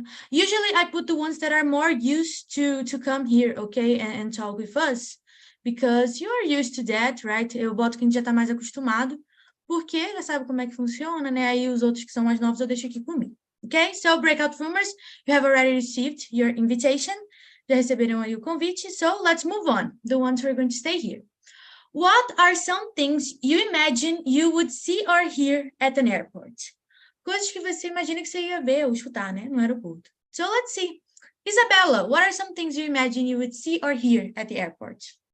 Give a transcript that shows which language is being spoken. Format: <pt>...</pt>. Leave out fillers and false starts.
<en>Usually, I put the ones that are more used to come here, okay, and talk with us, because you are used to that, right?</en> <pt>Eu boto quem já tá mais acostumado, porque já sabe como é que funciona, né? Aí os outros que são mais novos eu deixo aqui comigo.</pt> <en>Okay? So, breakout roomers, you have already received your invitation.</en> <pt>Já receberam aí o convite.</pt> <en>So, let's move on. The ones who are going to stay here. What are some things you imagine you would see or hear at an airport?</en> <pt>Coisas que você imagina que você ia ver ou escutar, né? No aeroporto.</pt> <en>So, let's see. Isabella, what are some things you imagine you would see or hear at the airport?</en>